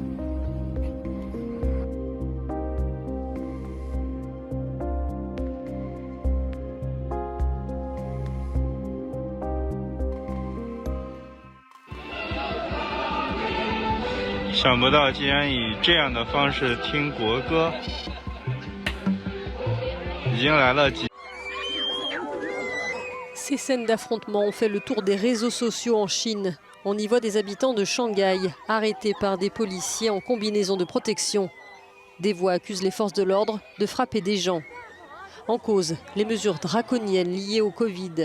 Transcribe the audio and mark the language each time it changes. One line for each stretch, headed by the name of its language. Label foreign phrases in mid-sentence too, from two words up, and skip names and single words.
Chinese: 想不到竟然以这样的方式听国歌，已经来了几。
French: Ces scènes d'affrontement ont fait le tour des réseaux sociaux en Chine. On y voit des habitants de Shanghai arrêtés par des policiers en combinaison de protection. Des voix accusent les forces de l'ordre de frapper des gens. En cause, les mesures draconiennes liées au Covid.